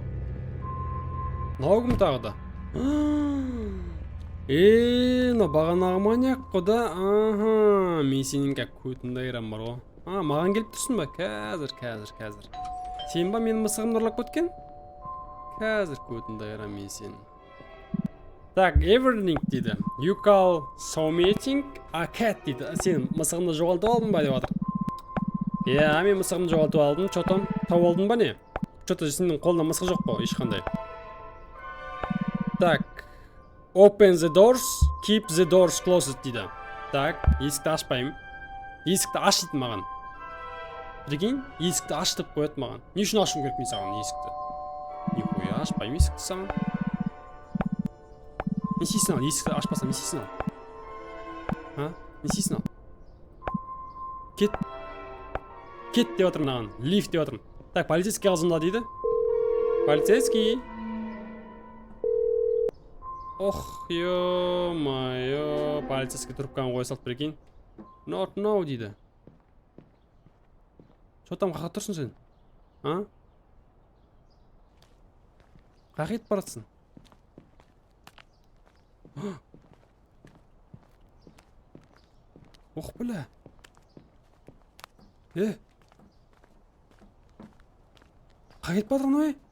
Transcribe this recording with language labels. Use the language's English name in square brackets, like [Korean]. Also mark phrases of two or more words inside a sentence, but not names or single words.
[Kazakh] Нау кім тағы да? Бағанағы маньяк қой да. Мен сенің көтінді айрам бар ғой. Маған келіп тұрсын ба? Қазір. Сен ба менің мысығымды ұрлап көткен? Қазір көтінді айрам мен сенің. Так, [English] everything дейді. You call something a cat дейді. [Kazakh] Сен мысығымды жоғалтып алдың ба деп жатыр. Мен мысығымды жоғалтып алдым. Чотам, тауып алдың ба не? Чота сенің қолында мысық жоқ қой, ешқандай. Так. [English] Open the doors, keep the doors closed дейді. [Kazakh] Так, есікті ашпаймын. Есікті аш дейді маған. Прикинь, есікті аш деп қояды маған. Не үшін ашуым керек мен саған есікті? Нихуя, ашпаймын есікті саған. Не істейсің ал, есікті ашпасам не істейсің ал? Не істейсің ал? Кет деп отырмын маған, лифт деп отырмын. Так, полицейский қалзымда дейді. Полицейский. Ох, ё-майо, полицейский трубканы қоя салып прикинь. [English] Not now дейді. [Russian] Что там [Kazakh] қақат тұрсың сен? Қақ етіп баратсың? Ох, бля. Қақ етіп батырын ой?